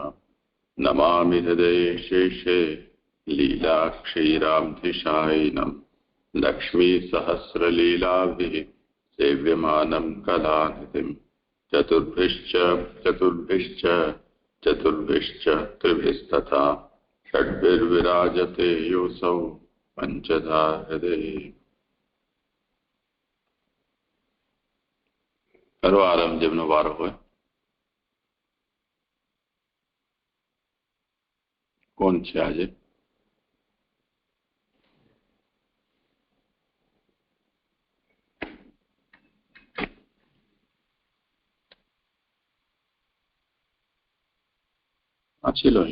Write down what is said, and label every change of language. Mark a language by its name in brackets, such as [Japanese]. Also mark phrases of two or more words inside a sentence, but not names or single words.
[Sanskrit] नमामि हृदये शेषे लीलाक्षीराब्धिशायिनं लक्ष्मीसहस्रलीलाभिः सेव्यमानं कलानिधिं चतुर्भिश्च त्रिभिस्तथा षड्भिर्विराजते योऽसौ पञ्चधा हृदये। [Gujarati] કરો આરામ જેમનો વારો હોય. કોણ છે આજે? વાંચી લો.